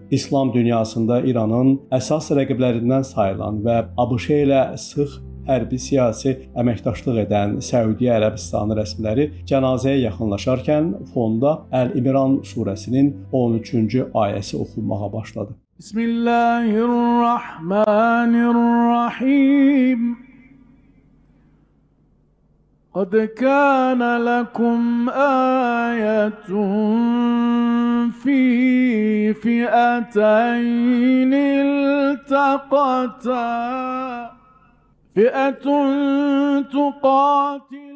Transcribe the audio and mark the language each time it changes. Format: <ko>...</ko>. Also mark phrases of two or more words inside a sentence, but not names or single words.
<az>İslam dünyasında İranın əsas rəqiblərindən sayılan və ABŞ ilə sıx hərbi siyasi əməkdaşlıq edən Səudi Ərəbistanı rəsmiləri cənazəyə yaxınlaşarkən fonda Əl-İmran surəsinin 13-cü ayəsi oxunmağa başladı. Bismillahirrahmanirrahim.</az> <ar>قد كان لكم آية في فئتين التقتا فئة تقاتل.</ar>